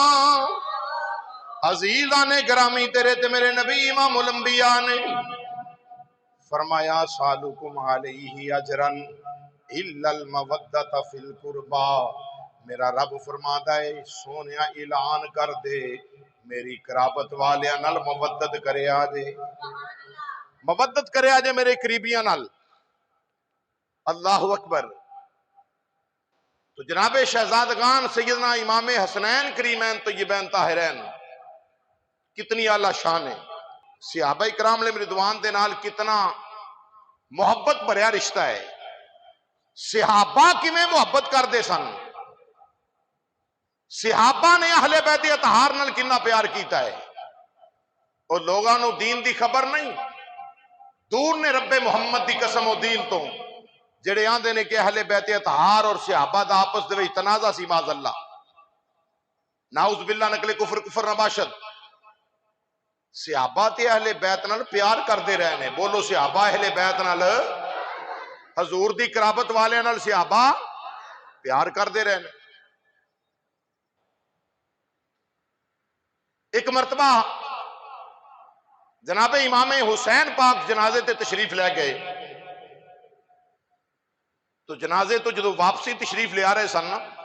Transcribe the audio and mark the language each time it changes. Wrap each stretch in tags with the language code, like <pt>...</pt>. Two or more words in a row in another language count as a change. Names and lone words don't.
<pa>عزیزان گرامی تیرے تے میرے نبی امام الانبیاء نے فرمایا</pa> <ar>سالکم علیہ اجرن الا المودۃ فی القربا،</ar> <ur>میرا رب فرماتا ہے</ur> <pa>سونیا اعلان کر دے میری قرابت والیاں نال مودت کرے آجے، مودت کرے آجے میرے قریبیاں نال۔</pa> <ar>اللہ اکبر۔</ar> <pa>تو جناب شہزادگان سیدنا امام حسنین کریمین طیبین طاہرین کتنی اعلیٰ شان ہے، صحابہ کرام</pa> <ar>علیہ رضوان</ar> <pa>دے نال کتنا محبت بھریا رشتہ ہے۔ صحابہ کیویں محبت کردے سن، صحابہ نے اہل بیت اطہار نال کتنا پیار کیتا ہے۔ اور لوگاں نو دین دی خبر نہیں، دور نے رب محمد دی قسم و دین تو جڑے آندے نے کہ اہل بیت اطہار اور صحابہ دا آپس دے وچ تنازع سی</pa> <ar>معاذ اللہ، نعوذ باللہ</ar> <fa>نقل کفر نباشد۔</fa> <pa>صحابہ تے اہل بیت نال پیار کردے رہے نے، بولو صحابہ اہل بیت نال، حضور دی قرابت والے نال صحابہ پیار کردے رہے نے۔ ایک مرتبہ جناب امام حسین پاک جنازے تے تشریف لے گئے، تو جنازے تو جدو واپسی تشریف لے آ رہے سن</pa>